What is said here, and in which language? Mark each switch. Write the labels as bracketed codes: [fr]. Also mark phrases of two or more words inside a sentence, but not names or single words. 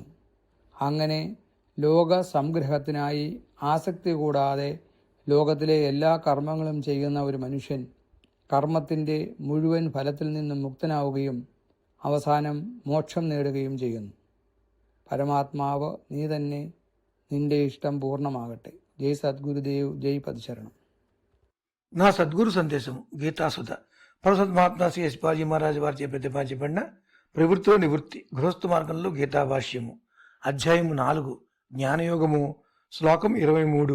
[ml] അങ്ങനെ ലോക സംഗ്രഹത്തിനായി ആസക്തി കൂടാതെ ലോകത്തിലെ എല്ലാ കർമ്മങ്ങളും ചെയ്യുന്ന ഒരു മനുഷ്യൻ കർമ്മത്തിൻ്റെ മുഴുവൻ ഫലത്തിൽ നിന്നും മുക്തനാവുകയും അവസാനം മോക്ഷം നേടുകയും ചെയ്യുന്നു. പരമാത്മാവ് നീ തന്നെ, നിന്റെ ഇഷ്ടം പൂർണ്ണമാകട്ടെ. [te] జై సద్గురుదేవ్, జై పదశరణం. నా సద్గురు సందేశము గీతాసుధ పరసద్మహాత్మా శ్రీ యశ్పాజీ మహారాజు వారిచే ప్రతిపాదించబడిన ప్రవృత్తిలో నివృత్తి గృహస్థ మార్గంలో గీతాభాష్యము అధ్యాయము 4 జ్ఞానయోగము శ్లోకం 23.